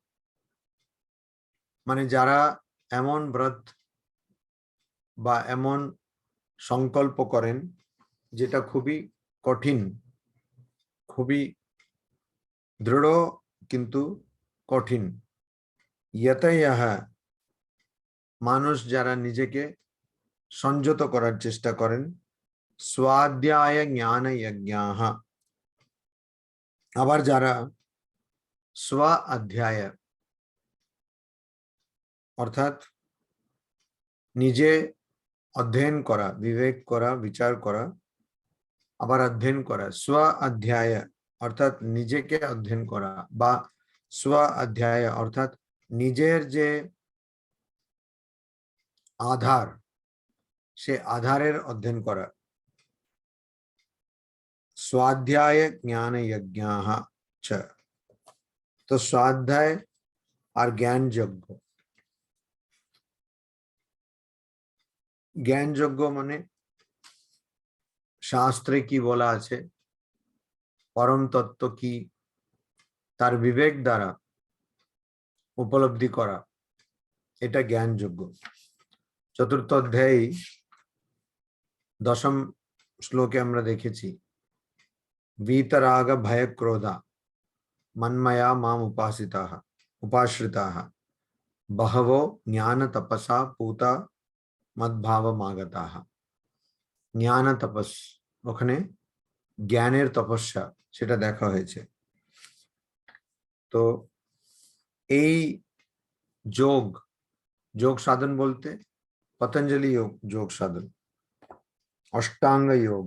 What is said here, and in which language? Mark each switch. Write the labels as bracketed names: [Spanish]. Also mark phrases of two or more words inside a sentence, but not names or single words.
[Bangla] মানে যারা এমন ব্রত বা এমন সংকল্প করেন যেটা খুবই কঠিন, খুবই দৃঢ় কিন্তু কঠিন। यतयः মানুষ যারা নিজেকে সংযত করার চেষ্টা করেন, [Sanskrit] स्वाध्याय ज्ञान यज्ञाः [Bangla] আবার যারা স্ব অধ্যায় অর্থাৎ নিজে অধ্যয়ন করা, বিবেক করা, বিচার করা, আবার অধ্যয়ন করা, স্ব অধ্যায় অর্থাৎ নিজেকে অধ্যয়ন করা, বা স্ব অধ্যায় অর্থাৎ নিজের যে আধার, সে আধারের অধ্যয়ন করা। [Sanskrit] स्वाध्याय ज्ञान यज्ञाः च, [Bangla] তো স্বাধ্যায় আর জ্ঞান যজ্ঞ। জ্ঞান যজ্ঞ মানে শাস্ত্রে কি বলা আছে, পরম তত্ত্ব কি, তার বিবেক দ্বারা উপলব্ধি করা, এটা জ্ঞান যজ্ঞ। চতুর্থ অধ্যায়ে 10ম শ্লোকে আমরা দেখেছি, [Sanskrit] वीतराग भय क्रोधा मन्मया माम उपाश्रिताः बहवो ज्ञान तपसा पूता मद्भावमागताः। [Bangla] জ্ঞান তপস, ওখানে জ্ঞানের তপস্যা সেটা দেখা হয়েছে। তো এই যোগ, যোগ সাধন বলতে পতঞ্জলি যোগ সাধন, অষ্টাঙ্গ যোগ।